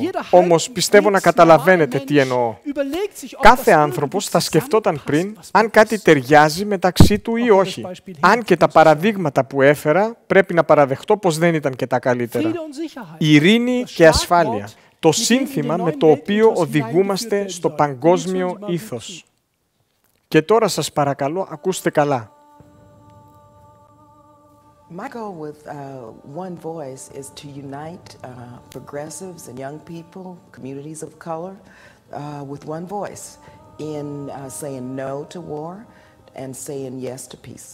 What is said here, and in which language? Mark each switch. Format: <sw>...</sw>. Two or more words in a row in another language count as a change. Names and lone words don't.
<el>Όμως πιστεύω να καταλαβαίνετε τι εννοώ. Κάθε άνθρωπος θα σκεφτόταν πριν αν κάτι ταιριάζει μεταξύ του ή όχι. Αν και τα παραδείγματα που έφερα πρέπει να παραδεχτώ πως δεν ήταν και τα καλύτερα. Ειρήνη και ασφάλεια. Το σύνθημα με το οποίο οδηγούμαστε στο παγκόσμιο ήθος. Και τώρα σας παρακαλώ ακούστε καλά.</el> <en>My goal with One Voice is to unite progressives and young people, communities of color, with one voice in saying no to war and saying yes to peace.</en>